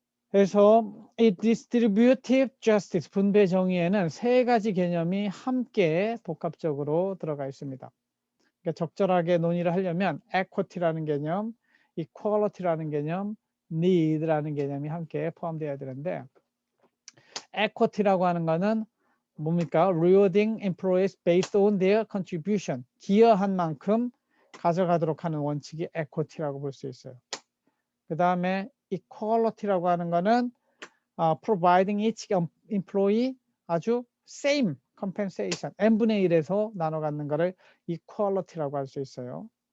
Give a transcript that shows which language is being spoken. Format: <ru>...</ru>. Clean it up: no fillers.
<ko>그래서 이 distributive justice, 분배 정의에는 세 가지 개념이 함께 복합적으로 들어가 있습니다. 그러니까 적절하게 논의를 하려면 equity라는 개념, equality라는 개념, need라는 개념이 함께 포함되어야 되는데 equity라고 하는 거는 뭡니까?</ko> <en>Rewarding employees based on their contribution.</en> <ko>기여한 만큼 가져가도록 하는 원칙이 equity라고 볼 수 있어요. 그 다음에 equality라고 하는 거는</ko> <en>providing each employee</en> <ko>아주</ko> <en>same compensation,</en> <ko>n분의 1에서 나눠 갖는 거를 equality라고 할 수 있어요.</ko>